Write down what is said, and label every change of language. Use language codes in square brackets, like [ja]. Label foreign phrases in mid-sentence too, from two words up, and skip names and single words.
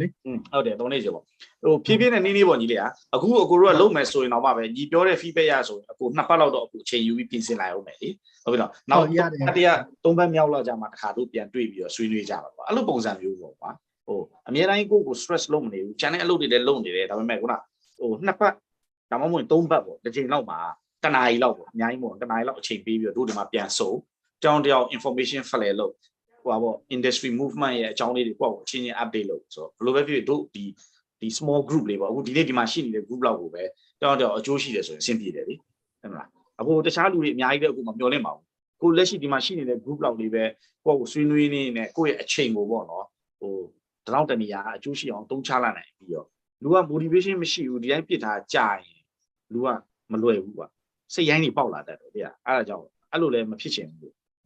[my] ဟုတ်တယ်3-4ချိန်ပေါ့ဟိုဖြည်းဖြည်းနဲ့နီးနီးပေါ့ညီလေးอ่ะအခုအကိုတို့ကလုံးမယ်ဆိုရင်တော့မှပဲညီပြောတဲ့ feedback ရဆိုရင်အကို2ပတ်လောက်တော့အကိုချိန်ယူပြီးပြင်ဆင်လိုက်အောင်မယ်လေဟုတ်ပြီနော်နောက်တရား3ပတ်မြောက်လောက်ကြာမှတစ်ခါတို့ပြန်တွေ့ပြီးတော့ဆွေးနွေးကြပါပေါ့အဲ့ လိုပုံစံမျိုးပေါ့ကွာဟိုအများတိုင်းကို stress လုပ်မနေဘူး channel အလုပ်တွေလည်းလုပ်နေတယ်ဒါပေမဲ့ခုနဟို2ပတ်ဒါမှမဟုတ်3ပတ်ပေါ့တစ်ချိန်လောက်မှာတနားရီလောက်ပေါ့အများကြီးမို့တနားရီလောက်အ ချိန်ပေးပြီးတော့တို့ဒီမှာပြန်စုံတောင်းတယောက် [en] information flare [my] လုပ်ဟိုပါပေါ့ [en] industry movement [my] ရဲ့အကြောင်းလေးတွေကိုအချင်းချင်း update လုပ်ဆိုတော့ဘယ်လိုပဲဖြစ်ဖြစ်တို့ဒီ [en] small group [my] လေးပေါ့အခုဒီနေ့ဒီမှာရှိနေတဲ့ group လောက်ကိုပဲတောင်းတယောက်အကျိုးရှိတယ်ဆိုရင်အဆင်ပြေတယ်လေဟုတ်မလားအခုတခြားလူတွေအများကြီးပဲအခုမမျှော်လင့်ပါဘူးကိုလက်ရှိဒီမှာရှိနေတဲ့ group လောက်လေးပဲကိုယ့်ကိုဆွေးနွေးနေနဲ့ကိုယ့်ရဲ့အချိန်ကိုပေါ့နော်ဟိုတလောက်တနေရာအကျိုးရှိအောင်သုံးချလိုက်နိုင်ပြီးတော့လူက motivation မရှိဘူးဒီတိုင်းပြစ်ထားကြာရင်လူကမလွယ်ဘူးကွာစိတ်ရိုင်းတွေပေါက်လာတတ်တယ်ဗျာအဲ့ဒါကြောင့်အဲ့လိုလည်းမဖြစ်ချင်ဘူး